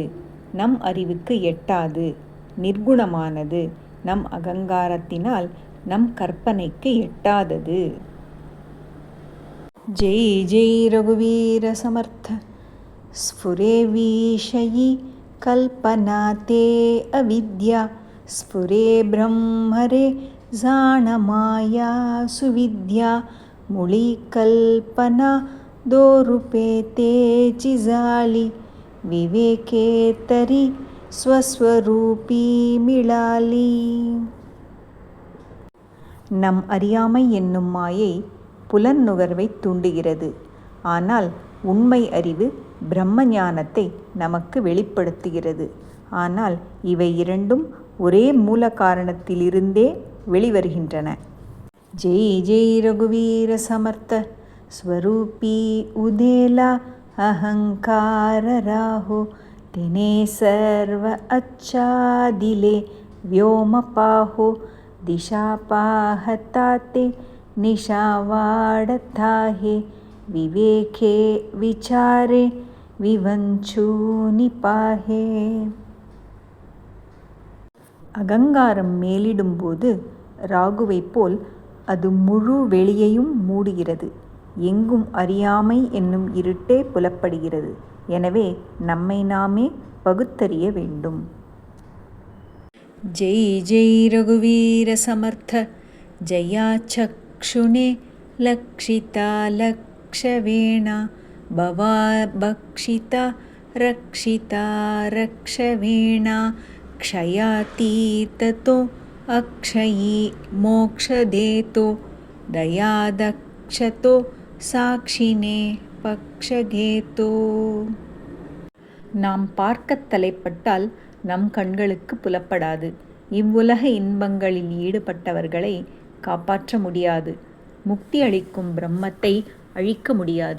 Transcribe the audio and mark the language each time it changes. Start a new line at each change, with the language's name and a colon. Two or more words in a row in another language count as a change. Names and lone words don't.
Tamil: நம் அறிவுக்கு எட்டாது, நிர்குணமானது. நம் அகங்காரத்தினால் நம் கற்பனைக்கு எட்டாதது.
Marathi: जय जय रघुवीर समर्थ स्फुरे विषयी कल्पना ते अविद्या स्फुरे ब्रह्मरे जाणमाया सुविद्या मुळी कल्पना दोरूपे तेची जाळी विवेके तरी स्वस्वरूपी मिळाली.
Tamil: நம் அறியாமை என்னும் மாயை புலன் நுகர்வை தூண்டுகிறது. ஆனால் உண்மை அறிவு பிரம்ம ஞானத்தை நமக்கு வெளிப்படுத்துகிறது. ஆனால் இவை இரண்டும் ஒரே மூல காரணத்திலிருந்தே வெளிவருகின்றன.
Marathi: जय जय रघुवीर समर्थ स्वरूपी उदेला अहंकार राहो दिने सर्व आच्छादिले व्योम पाहो दिशा पाहता ते निशा वाढता हे विवेके विचारे विवंचूनि पाहे.
Tamil: அகங்காரம் மேலிடும்போது ராகுவை போல் அது முழு வெளியையும் மூடுகிறது. எங்கும் அறியாமை என்னும் இருட்டே புலப்படுகிறது. எனவே நம்மை நாமே பகுத்தறிய வேண்டும்.
Marathi: जय जय रघुवीर समर्थ जया चक्षुने लक्षिता लक्षवेना भवा भक्षिता रक्षिता रक्षवेना क्षयातीततो अक्षयी मोक्षदेतो दयादक्षतो साक्षिने पक्षकेतो.
Tamil: நாம் பார்க்க தலைப்பட்டால் நம் கண்களுக்கு புலப்படாது. இவ்வுலக இன்பங்களில் ஈடுபட்டவர்களை காப்பாற்ற முடியாது. முக்தி அளிக்கும் பிரம்மத்தை அழிக்க முடியாது.